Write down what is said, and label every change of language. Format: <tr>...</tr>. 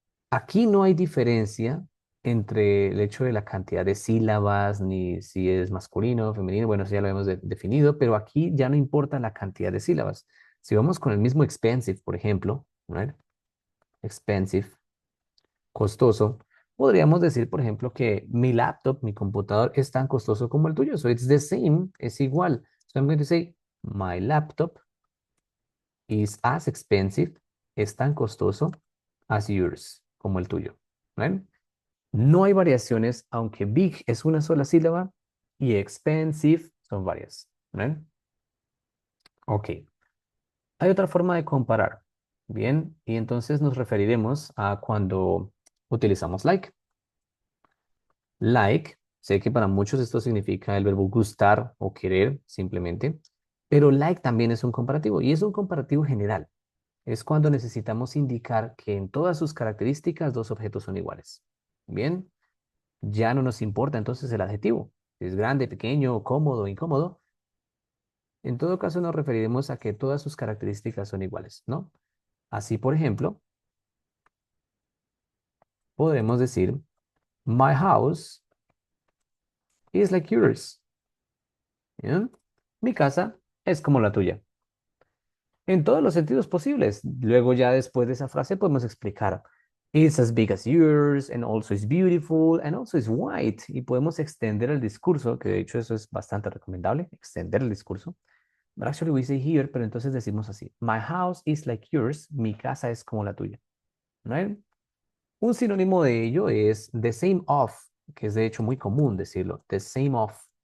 <es>Aquí no hay diferencia entre el hecho de la cantidad de sílabas, ni si es masculino o femenino, bueno, eso ya lo hemos definido, pero aquí ya no importa la cantidad de sílabas. Si vamos con el mismo expensive, por ejemplo,</es> <en>right?</en> <es>Expensive, costoso, podríamos decir, por ejemplo, que mi laptop, mi computador, es tan costoso como el tuyo.</es> <en>So it's the same,</en> <es>es igual.</es> <en>So I'm going to say, my laptop is as expensive,</en> <es>es tan costoso</es> <en>as yours,</en> <es>como el tuyo.</es> <en>¿Right?</en> <es>No hay variaciones, aunque big es una sola sílaba y expensive son varias.</es> <en>¿Right?</en> <es>Ok. Hay otra forma de comparar. Bien, y entonces nos referiremos a cuando utilizamos like. Like, sé que para muchos esto significa el verbo gustar o querer simplemente, pero like también es un comparativo y es un comparativo general. Es cuando necesitamos indicar que en todas sus características dos objetos son iguales. Bien, ya no nos importa entonces el adjetivo, si es grande, pequeño, cómodo, incómodo. En todo caso nos referiremos a que todas sus características son iguales, ¿no? Así, por ejemplo, podemos decir,</es> <en>my house is like yours.</en> <es>¿Bien? Mi casa es como la tuya. En todos los sentidos posibles. Luego ya después de esa frase podemos explicar,</es> <en>it's as big as yours, and also is beautiful, and also is white.</en> <es>Y podemos extender el discurso, que de hecho eso es bastante recomendable, extender el discurso.</es> <en>But actually we say here,</en> <es>pero entonces decimos así,</es> <en>my house is like yours,</en> <es>mi casa es como la tuya.</es> <en>Right?</en> <es>Un sinónimo de ello es the same of, que es de hecho muy común decirlo, the same of.</es>